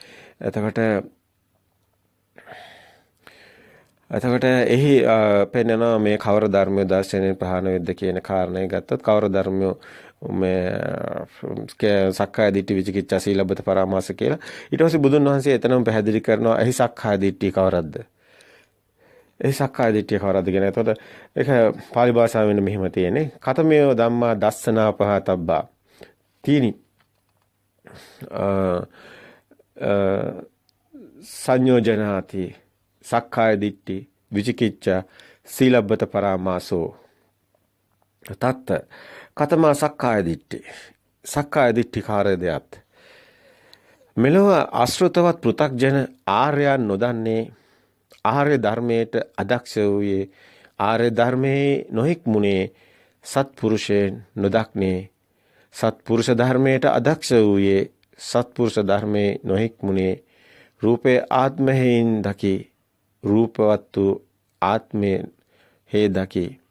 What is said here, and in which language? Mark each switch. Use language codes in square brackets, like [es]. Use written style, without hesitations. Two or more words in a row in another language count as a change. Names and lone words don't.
[si] එතකොට එහි පෙන්වනවා මේ කවර ධර්මයේ දර්ශනයෙන් ප්‍රහාණය වෙද්ද කියන කාරණය ගත්තොත් කවර ධර්මයේ මේ [pi] සක්කාය දිට්ඨි විචිකිච්ඡා සීලබ්බත පරාමාස [si] කියලා. ඊට පස්සේ බුදුන් වහන්සේ එතනම පැහැදිලි කරනවා එහි සක්කාය දිට්ඨිය කවරක්ද? ඒ සක්කාය දිට්ඨිය කවරද කියන. එතකොට ඒක පාලි භාෂාවෙන් මෙහෙම තියෙන්නේ. [pi] කතමේව ධම්මා දස්සනා පහතබ්බා. තීනි සංයෝජනාති සක්කාය දිට්ඨි විචිකිච්ඡා සීලබ්බත පරාමාසෝ. තත්ත කතමා සක්කාය දිට්ඨි. සක්කාය දිට්ඨි [si] කාර්යදයක්. මෙලොව ආශ්‍රිතවත් පෘථග්ජන ආර්යයන් නොදන්නේ ආර්ය ධර්මයට අදක්ෂ වූයේ ආර්ය ධර්මයේ නොහික්මුනේ සත්පුරුෂයන් නොදක්නේ සත්පුරුෂ ධර්මයට අදක්ෂ වූයේ සත්පුරුෂ ධර්මයේ නොහික්මුනේ රූපේ ආත්මයෙන් දකි රූපවත් වූ ආත්මේ හේ දකි